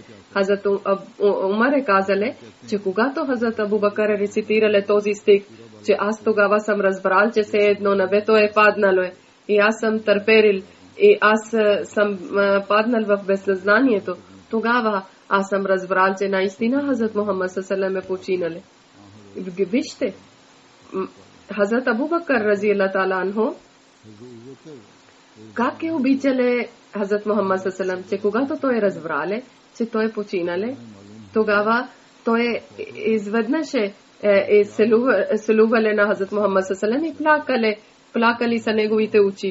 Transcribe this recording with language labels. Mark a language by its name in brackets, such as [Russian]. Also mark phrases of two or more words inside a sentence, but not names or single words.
[Bulgarian] Хазрат Умар казали, че когато Хазрат Абу Бакър рецитирали този стих, че аз тогава съм разбрал, че все едно небето е паднало и аз съм търперил и аз съм паднал в безсъзнанието, тогава аз съм разбрал, че наистина Хазрат Мухаммад саллалаху е починал. Вижте, Хазрат Абу Бакър [Arabic] رضي الله تعالى عنه [Bulgarian] как е обичале Хазрат Мухаммад саллалаху, че когато той разбрале, че той е починале, тогава той изведнъж селувале на Хазрат Мухаммад саллалаху и плакали са неговите очи.